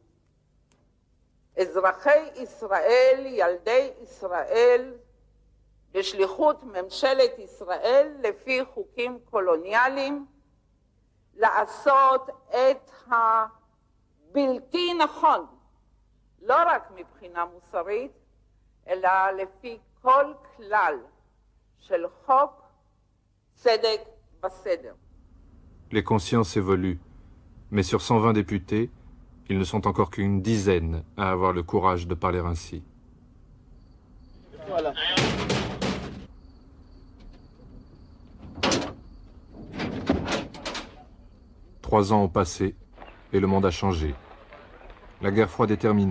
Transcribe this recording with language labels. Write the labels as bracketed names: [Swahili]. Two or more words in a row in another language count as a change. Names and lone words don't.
[Hebrew] אזרחי ישראל, ילדי ישראל, בשליחות ממשלת ישראל, לפי חוקים קולוניאליים, לעשות את הבלתי נכון, לא רק מבחינה מוסרית, אלא לפי כל כלל של חוק, צדק וסדר. [French] Les consciences évoluent, mais sur 120 députés, ils ne sont encore qu'une dizaine à avoir le courage de parler ainsi. Voilà. Trois ans ont passé et le monde a changé. La guerre froide est terminée.